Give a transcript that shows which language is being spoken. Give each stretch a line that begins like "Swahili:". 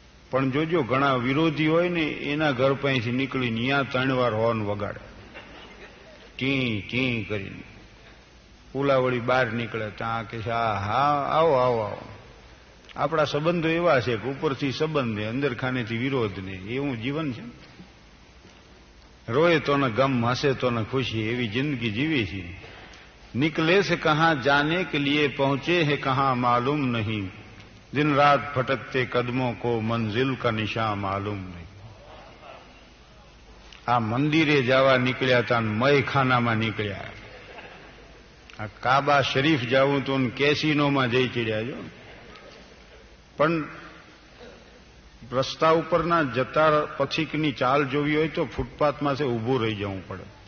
Gujarati: પણ જોજો ઘણા વિરોધી હોય ને એના ઘર પાસેથી નીકળીને ત્યાં 3 વાર હોર્ન વગાડે, ટી કરીને. પુલાવડી બહાર નીકળે ત્યાં કે હા આવો. આપણા સંબંધો એવા છે કે ઉપરથી સંબંધ ને અંદર ખાનેથી વિરોધ ને એવું જીવન છે. રોય તો ને ગમ, હસે તો ને ખુશી, એવી જિંદગી જીવી છે.
Hindi: निकले से कहां जाने के लिए पहुंचे हैं कहां मालूम नहीं, दिन रात भटकते कदमों को मंजिल का निशान मालूम नहीं.
Gujarati: આ મંદિરે જવા નીકળ્યા હતા ને મયખાનામાં નીકળ્યા. આ કાબા શરીફ જવું તો કેસિનોમાં જઈ ચડ્યા છો. પણ રસ્તા ઉપરના જતા પથિકની ચાલ જોવી હોય તો ફૂટપાથમાં છે ઊભું રહી જવું પડે.